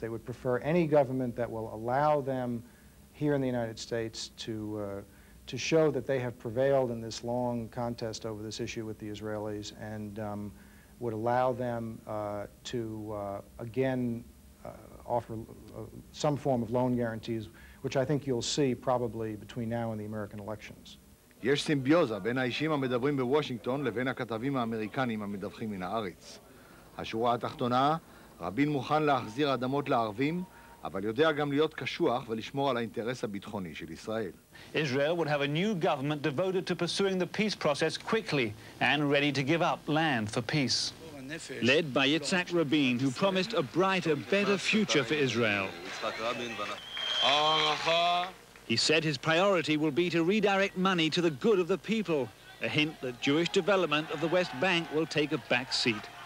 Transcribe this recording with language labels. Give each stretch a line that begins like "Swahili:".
English: They would prefer any government that will allow them here in the United States to show that they have prevailed in this long contest over this issue with the Israelis, and would allow them to again offer some form of loan guarantees, which I think you'll see probably between now and the American elections.
Hebrew: יש סימביוזה בין האישים המדברים בוושינגטון לבין הכתבים האמריקנים המדווחים מן הארץ. השורה התחתונה, רבין מוכן להחזיר אדמות לערבים, אבל יודע גם להיות קשוח ולשמור על האינטרס הביטחוני של ישראל.
English: Israel would have a new government devoted to pursuing the peace process quickly and ready to give up land for peace. Led by Yitzhak Rabin, who promised a brighter, better future for Israel. He said his priority will be to redirect money to the good of the people, a hint that Jewish development of the West Bank will take a back seat.